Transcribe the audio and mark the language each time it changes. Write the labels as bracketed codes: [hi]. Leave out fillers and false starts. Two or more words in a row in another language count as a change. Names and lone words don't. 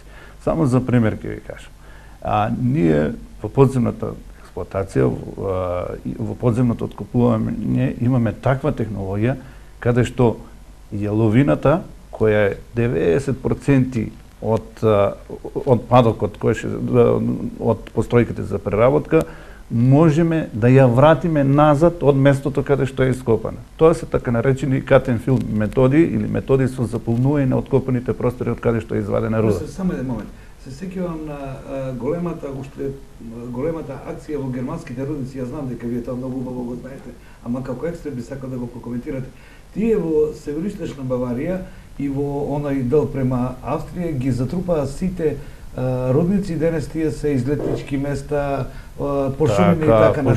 [mk] Само за пример ќе ви кажам. Ние во подземната експлоатација, во подземното откопување имаме таква технологија каде што јаловината, која е 90% од падокот од постројките за преработка, можеме да ја вратиме назад од местото каде што е ископана. Тоа се така наречени [en] cut and fill [mk] методи или методи со заполнување на откопаните простори од каде што е извадена руда. Само еден момент. Се сеќавам на големата акција во германските рудници. Ја знам дека вие тоа многу убаво го знаете, ама како експерт би сакал да го прокоментирате. Тие во североисточна Баварија и во оној дел према Австрија ги затрупаа сите рудници, денес тие се излетнички места, пошумени и така натаму.